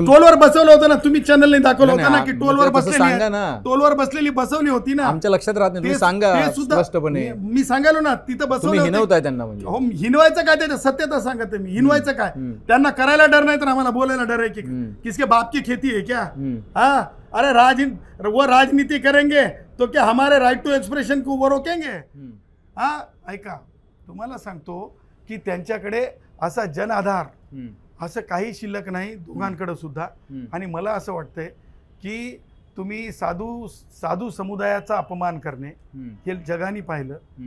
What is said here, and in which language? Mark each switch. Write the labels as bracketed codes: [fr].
[mr] टोलवर बसवलं होतं ना, तुम्ही चॅनलने दाखवलं होतं ना की टोलवर बसवली बसवली होती ना. आमच्या लक्षात राहत नाही, सांगा स्पष्टपणे. मी सांगालो ना, तिथं बसवलं हिनवताय त्यांना. म्हणजे हो, हिनवायचं काय, त्याच्या सत्यता सांगते मी. हिनवायचं काय, त्यांना करायला डर नाही तर आम्हाला बोलायला डर आहे की [hi] किसके बाप की खेती है क्या? हाँ, अरे वो राजनीति करेंगे तो क्या हमारे राइट टू एक्सप्रेशन को वो रोकेंगे? [mr] हाँ, ऐका, तुम्हाला सांगतो की त्यांच्याकडे असा जनआधार असं काही शिल्लक नाही दोघांकडे सुद्धा. आणि मला असं वाटतंय की तुम्ही साधू समुदायाचा अपमान करणे हे जगाने पाहिलं.